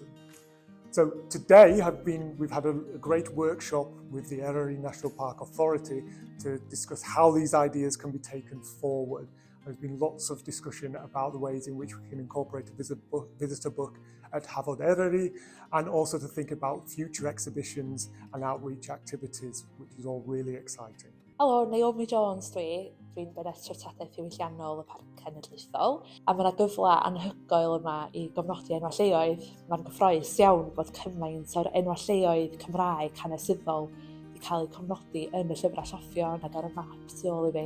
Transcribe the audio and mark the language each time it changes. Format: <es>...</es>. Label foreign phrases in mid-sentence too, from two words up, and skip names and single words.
<en>So today we've had a great workshop with the Eryri National Park Authority to discuss how these ideas can be taken forward. There's been lots of discussion about the ways in which we can incorporate a visitor book at Hafod Eryri, and also to think about future exhibitions and outreach activities, which is all really exciting.</en> <cy>Helo, Naomi Jones dwi'n beneth treftadaeth diwylliannol y Parc Cenedlaethol, a mae yna gyfle anhygoel yma i gofnodi enwau lleoedd. Mae'n gyffrous iawn bod cymaint o'r enwau lleoedd Cymraeg hanesyddol wedi cael eu cofnodi yn y llyfrau lloffion ac ar y map tu ôl i fi.</cy>